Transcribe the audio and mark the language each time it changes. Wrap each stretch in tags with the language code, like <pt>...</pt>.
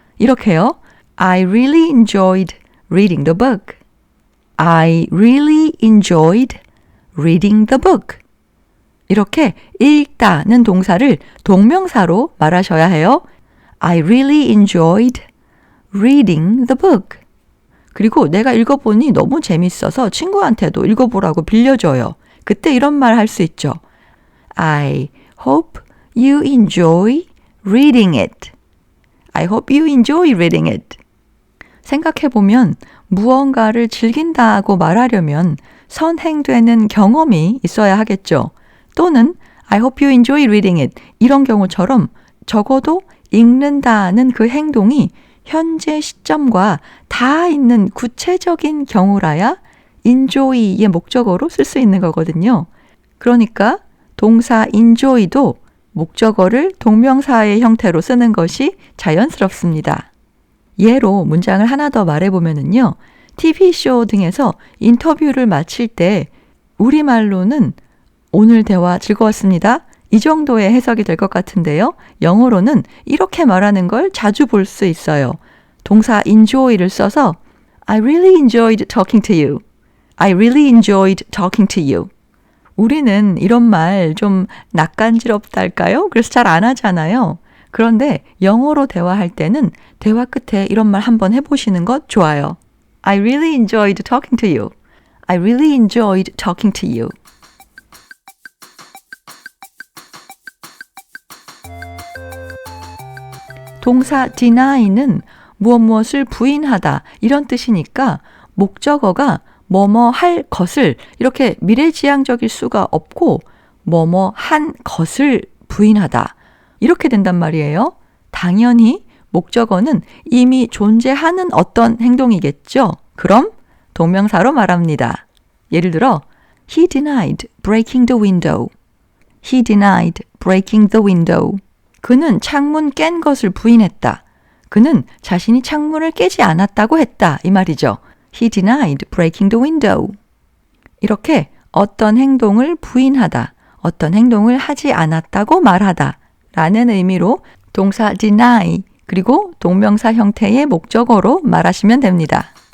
<ko>이렇게요.</ko> <en>I really enjoyed reading the book. I really enjoyed reading the book.</en> <ko>이렇게 읽다는 동사를 동명사로 말하셔야 해요.</ko> <en>I really enjoyed reading the book.</en> <ko>그리고 내가 읽어보니 너무 재밌어서 친구한테도 읽어보라고 빌려줘요. 그때 이런 말 할 수 있죠.</ko> <en>I hope you enjoy reading it. I hope you enjoy reading it.</en> <ko>생각해보면 무언가를 즐긴다고 말하려면 선행되는 경험이 있어야 하겠죠. 또는</ko> <en>I hope you enjoy reading it.</en> <ko>이런 경우처럼 적어도 읽는다는 그 행동이 현재 시점과 닿아 있는 구체적인 경우라야 enjoy의 목적어로 쓸 수 있는 거거든요. 그러니까 동사 enjoy도 목적어를 동명사의 형태로 쓰는 것이 자연스럽습니다. 예로 문장을 하나 더 말해보면요. TV쇼 등에서 인터뷰를 마칠 때 우리말로는 오늘 대화 즐거웠습니다. 이 정도의 해석이 될 것 같은데요. 영어로는 이렇게 말하는 걸 자주 볼 수 있어요. 동사 enjoy를 써서</ko> <en>I really enjoyed talking to you. I really enjoyed talking to you.</en> <ko>우리는 이런 말 좀 낯간지럽달까요? 그래서 잘 안 하잖아요. 그런데 영어로 대화할 때는 대화 끝에 이런 말 한번 해보시는 것 좋아요.</ko> <en>I really enjoyed talking to you. I really enjoyed talking to you.</en> <ko>동사 deny는 무엇을 부인하다 이런 뜻이니까 목적어가 뭐뭐 할 것을 이렇게 미래지향적일 수가 없고 뭐뭐 한 것을 부인하다 이렇게 된단 말이에요. 당연히 목적어는 이미 존재하는 어떤 행동이겠죠. 그럼 동명사로 말합니다. 예를 들어</ko> <en>He denied breaking the window. He denied breaking the window.</en> <ko>그는 창문 깬 것을 부인했다. 그는 자신이 창문을 깨지 않았다고 했다. 이 말이죠.</ko> <en>He denied breaking the window.</en> <ko>이렇게 어떤 행동을 부인하다, 어떤 행동을 하지 않았다고 말하다 라는 의미로 동사 deny 그리고 동명사 형태의 목적어로 말하시면 됩니다.</ko>